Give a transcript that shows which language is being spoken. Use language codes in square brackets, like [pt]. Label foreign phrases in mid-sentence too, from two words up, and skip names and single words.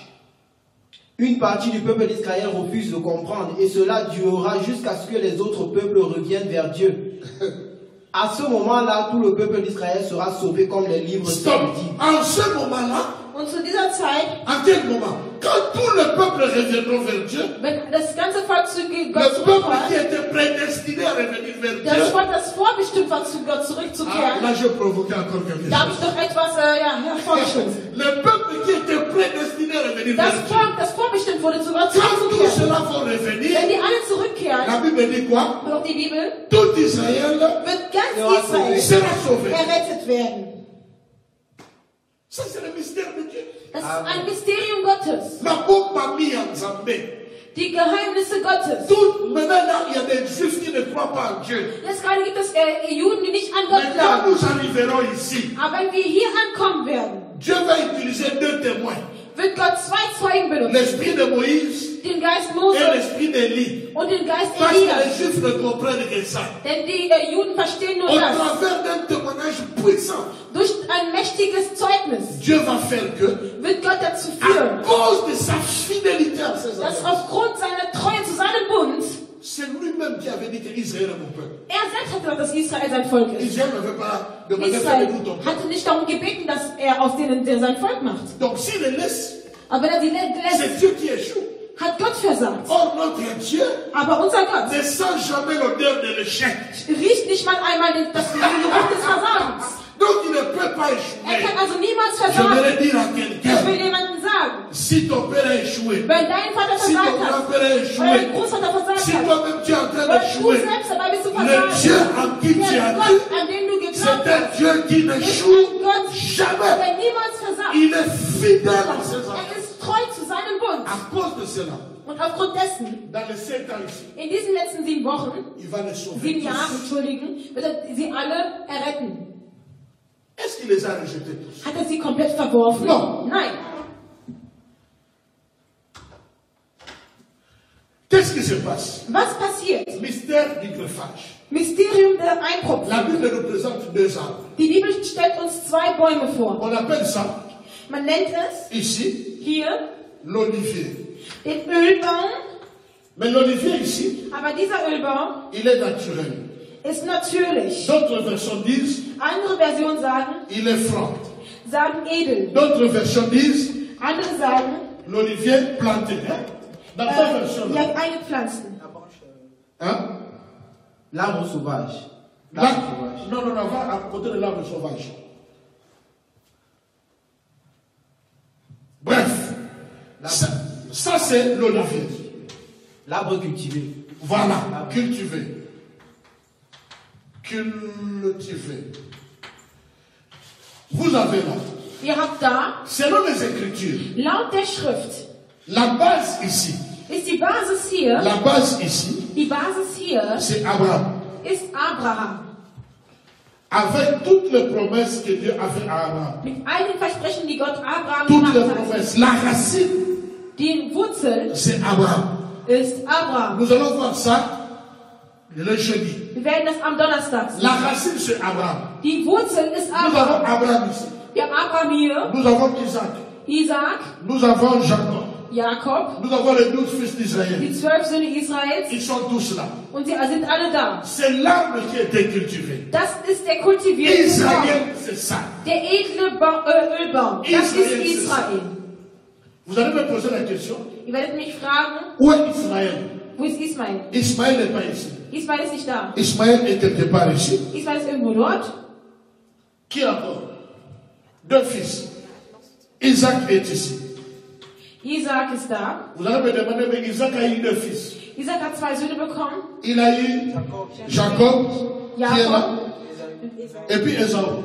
[fr] Une partie du peuple d'Israël refuse de comprendre et cela durera jusqu'à ce que les autres peuples reviennent vers Dieu. À ce moment-là, tout le peuple d'Israël sera sauvé comme les livres Stop. dit. En ce moment-là, [de] Und zu dieser Zeit, [fr] à quel moment? Quand tout le peuple reviendra vers Dieu, [de] wenn das ganze Volk zu [fr] le [de] Gott [fr] peuple [de] zurückkommt, [fr] qui était prédestiné à revenir vers [de] das [fr] Dieu, [de] Volk, das vorbestimmt war, zu Gott ah, zurückzukehren, [fr] là je provoquais encore quelque [de] da habe [fr] chose. [de] ich doch etwas hervorgestoßen. [fr] Le peuple qui était prédestiné à revenir vers [de] Das [fr] Dieu, [de] Volk, das vorbestimmt wurde, zu Gott [fr] quand tous [de] zurückzukehren. [fr] ceux-là vont revenir, [de] Wenn die alle [fr] la [de] zurückkehren, [fr] Bible dit quoi? [de] und auch die Bibel, [fr] Tout Israël [de] wird ganz Israel [fr] sera sauvé. [de] errettet werden. [fr] Ça c'est le mystère de Dieu. [de] Das ist ein Mysterium Gottes. [fr] La bombe a mis en Zambé. [de] Die Geheimnisse Gottes. [fr] Tout, maintenant là, il y a des juifs qui ne croient pas en Dieu. [de] Jetzt gerade gibt es Juden, die nicht an Gott [fr] Mais quand [de] glauben. [fr] nous arriverons ici, [de] Aber wenn wir hier ankommen werden, [fr] Dieu va utiliser deux témoins. [de] wird Gott zwei Zeugen benutzen. [fr] L'esprit de Moïse [de] Den Geist [fr] et [de] Mose [fr] l'esprit d'Élie. [de] und den Geist [fr] Parce que les [de] Elias. [fr] juifs ne comprennent que ça. [de] Denn die Juden verstehen nur [fr] Au [de] das. [fr] travers d'un témoignage puissant, [de] Durch ein mächtiges Zeugnis [fr] Dieu va faire que, [de] wird Gott dazu [fr] à [de] führen, [fr] cause de sa fidélité à ses [de] dass [fr] enfants, [de] aufgrund seiner Treue zu seinem Bund, [fr] c'est lui-même qui avait dit que Israël est mon peuple. [de] er selbst hat gesagt, dass Israel sein Volk ist. [fr] Israël ne veut pas demander à [de] Israel [fr] nous ton peuple. [de] hatte nicht darum gebeten, dass er aus denen sein Volk macht. [fr] Donc s'il les laisse, [de] Aber wenn er sie lässt, [fr] c'est Dieu qui échoue. [de] hat Gott versagt. [fr] Or notre Dieu [de] Aber unser Gott [fr] ne sent jamais l'odeur de l'échec. [de] riecht nicht mal einmal das Geruch des Versagens. [fr] Donc il ne peut pas [de] Er [fr] échouer. [de] kann also niemals [fr] Je [de] versagen. [fr] voudrais dire à [de] Ich will [fr] quelqu'un, [de] jemandem sagen, [fr] si ton père a échoué, [de] wenn dein Vater [fr] si ton [de] versagt hat, [fr] grand-père a [de] oder [fr] échoué, [de] dein Großvater versagt [fr] si [de] hat, [fr] toi-même tu es en train [de] oder du [fr] d'échouer, [de] selbst dabei bist zu [fr] le Dieu [de] versagen, [fr] en qui tu [de] der [fr] as [de] Gott, [fr] cru, [de] an den du [fr] c'est [de] geglaubt [fr] un [de] hast, [fr] Dieu qui [de] ist [fr] n'échoue [de] ein Gott, [fr] jamais. [de] der niemals versagt. [fr] Il est fidèle à ses [de] Er [fr] enfants. [de] ist treu zu seinem Bund. [fr] À cause de cela, [de] Und aufgrund dessen, [fr] dans les 5 ans ici, [de] in diesen letzten 7 Wochen, [fr] il va les sauver [de] 7 Jahren, [fr] tous. [de] entschuldigen, wird er sie alle erretten. [fr] Est-ce qu'il les a rejetés tous? [de] Hat er sie komplett verworfen? No. Nein. [fr] Qu'est-ce qui se passe? [de] Was passiert? [fr] Mystère du greffage. [de] Mysterium der Einpropfung. [fr] La Bible nous présente deux arbres. [de] Die Bibel stellt uns 2 Bäume vor. [fr] On appelle ça, [de] Man nennt es [fr] ici, [de] hier [fr] l'olivier. [de] den Ölbaum, [fr] Mais l'olivier ici, [de] aber dieser Ölbaum [fr] il est naturel. [de] ist natürlich. [fr] D'autres versions disent, [de] Andere Versionen [fr] il est franc. [de] sagen edel. [fr] D'autres versions disent, [de] Andere sagen, [fr] l'olivier planté. Hein? Dans ta version là. [de] ja, eingepflanzten. [fr] Hein? L'arbre sauvage. Là, L'arbre sauvage. non, va à côté de l'arbre sauvage. Bref, ça c'est l'olivier. L'arbre cultivé. Voilà, cultivé. Cultivé. Vous avez là, [de] Ihr habt da, [fr] selon les Écritures, [de] laut der Schrift, [fr] la base ici, [de] ist die Basis hier, [fr] la base ici, [de] die Basis hier [fr] c'est Abraham. [de] ist Abraham. [fr] Avec toutes les promesses que Dieu a fait à Abraham. [de] Mit all den Versprechen, die Gott Abraham [fr] Toutes les [de] gemacht hat. [fr] promesses. La racine, [de] Die Wurzel [fr] c'est Abraham. [de] ist Abraham. [fr] Nous allons voir ça le jeudi. [de] Wir werden das am Donnerstag sehen. [fr] La racine, c'est Abraham. [de] Die Wurzel ist [fr] Nous avons [de] Abraham. [fr] Abraham ici. [de] Wir haben Abraham hier, [fr] Nous avons Isaac. [de] Isaac, [fr] Nous avons Jacob. [de] Jakob. [fr] Nous avons les 12 fils d'Israël. [de] Die 12 Söhne Israels. [fr] Ils sont tous là. [de] Und sie sind alle da. [fr] C'est l'arbre qui a été cultivé. [de] Das ist der kultivierte [fr] Israël, [de] Baum. [fr] c'est ça. [de] Der edle Ölbaum. Das ist Israel. [fr] Vous allez me poser la question. [de] Ihr werdet mich fragen. [fr] Où est Israël? [de] Wo ist Ismael? [fr] Ismaël n'est pas ici. [de] Ismael ist nicht da. [fr] Ismaël est quelque part ici. [de] Ismael ist irgendwo dort. [fr] Qui encore? 2 fils. Isaac est ici. [de] Isaac ist da. [fr] Vous allez me demander, mais Isaac a eu 2 fils. [de] Isaac hat 2 Söhne bekommen. [fr] Il a eu Jacob, qui est là, et puis Esau.